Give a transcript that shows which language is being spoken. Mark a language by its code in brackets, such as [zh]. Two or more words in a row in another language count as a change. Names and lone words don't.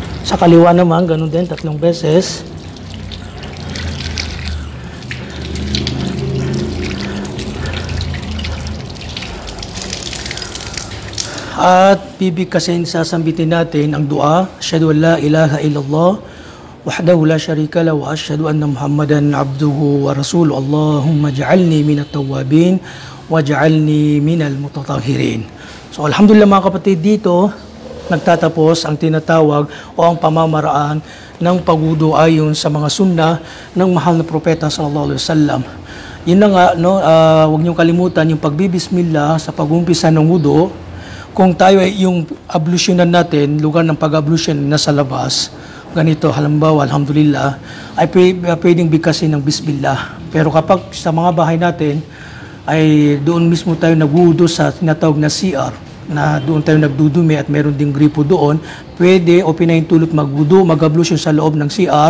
[tl] Sa kaliwa naman, ganun din, 3 beses. At bibigkasin, sasambitin natin ang dua, [ar] أشهد أن لا إله إلا الله وحده لا شريك له وأشهد أن محمدا عبده ورسوله. اللهم اجعلني من التوابين واجعلني من المتطهرين. [tl] So alhamdulillah mga kapatid, dito nagtatapos ang tinatawag o ang pamamaraan ng pagwudu ayon sa mga sunnah ng mahal na propeta [ar] صلى الله عليه وسلم. [tl] Yun na nga, no, huwag niyong kalimutan yung pagbibismillah sa pag-umpisa ng wudu. Kung tayo ay yung ablusyonan natin, lugar ng pag-ablusyon nasa labas, ganito, halimbawa, alhamdulillah, ay pwedeng bigkasin ng bismillah. Pero kapag sa mga bahay natin, ay doon mismo tayo nagwudu sa tinatawag na CR, na doon tayo nagdudumi at meron ding gripo doon, pwede o pinahintulot magwudu, mag-ablusyon sa loob ng CR.